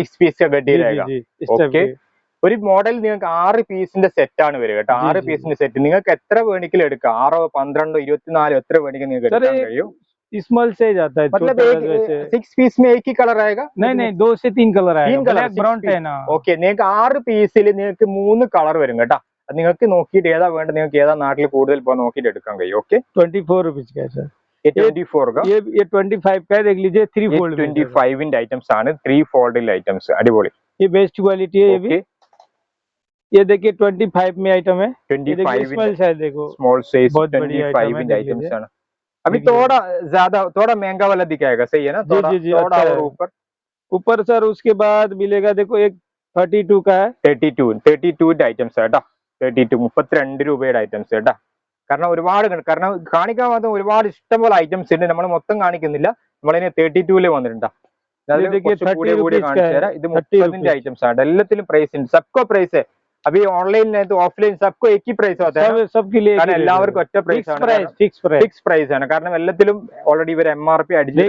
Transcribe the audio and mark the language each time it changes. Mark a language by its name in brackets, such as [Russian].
[Hindi] 6 piece का गड्डी रहेगा ओके [Malayalam] ഒരു മോഡൽ നിങ്ങൾക്ക് 6 പീസിന്റെ സെറ്റ് ആണ് വരിക കേട്ടോ. 6 പീസിന്റെ സെറ്റ് നിങ്ങൾക്ക് എത്ര വേണമെങ്കിലും എടുക്കാം. 6, 12, 24 എത്ര വേണമെങ്കിലും നിങ്ങൾക്ക് എടുക്കാൻ കഴിയും. [Hindi] स्मॉल से जाता है, मतलब 6 पीस में एक ही कलर आएगा? नहीं 2 से 3 कलर आएगा. 3 कलर ब्राउन है ना. [Malayalam] ഓക്കെ, നിങ്ങൾക്ക് 6 പീസിൽ നിങ്ങൾക്ക് 3 കളർ വരും കേട്ടോ. അത് നിങ്ങൾക്ക് നോക്കിയിട്ട് ഏതാ വേണ്ടത്, നിങ്ങൾക്ക് ഏതാ നാട്ടിൽ കൂടുതൽ പോകാൻ നോക്കിയിട്ട് എടുക്കാൻ കഴിയും. ഓക്കെ, [Hindi] 24 रुपीज का है सर. ये 24 का, ये 25 का है, देख लीजिए 3 फोल्ड [Malayalam] 25 ന്റെ ഐറ്റംസ് ആണ്, 3 ഫോൾഡിൽ ഐറ്റംസ്. അടിപൊളി, [Hindi] ये बेस्ट क्वालिटी है. ये भी ये देखिए 25 में आइटम है. 25 स्मॉल साइज देखो, स्मॉल साइज, बहुत बढ़िया [Malayalam] 25 ന്റെ ഐറ്റംസ് ആണ്. [Hindi] अभी थोड़ा ज्यादा, थोड़ा महंगा वाला दिखाएगा, सही है ना? थोड़ा थोड़ा और ऊपर सर. उसके बाद मिलेगा देखो एक 32 का है. [Malayalam] 32 ന്റെ ഐറ്റംസ് കേട്ടോ. 32 32 രൂപയുടെ ഐറ്റംസ് കേട്ടോ. കാരണം ഒരുപാട്, കാരണം കാണിക്കാൻ മാത്രം ഒരുപാട് ഇഷ്ടംപോലെ ഐറ്റംസ് ഉണ്ട്. നമ്മൾ മൊത്തം കാണിക്കുന്നില്ല, നമ്മളതിനെ 32 വന്നിട്ടുണ്ടോ. ഇത് 30ന്റെ ഐറ്റംസ് ആണ്. എല്ലാത്തിലും പ്രൈസ് ഉണ്ട്, [Hindi] സബ്കോ [Malayalam] പ്രൈസ്. [Hindi] अभी ऑनलाइन नहीं तो ऑफलाइन सबको एक ही प्राइस होता है, सबके लिए [Malayalam] എല്ലാവർക്കും ഒറ്റ പ്രൈസ് ആണ്, ഫിക്സ് പ്രൈസ് ആണ്. കാരണം എല്ലാത്തിലും ഓൾറെഡി ഇവർ MRP അടിച്ച്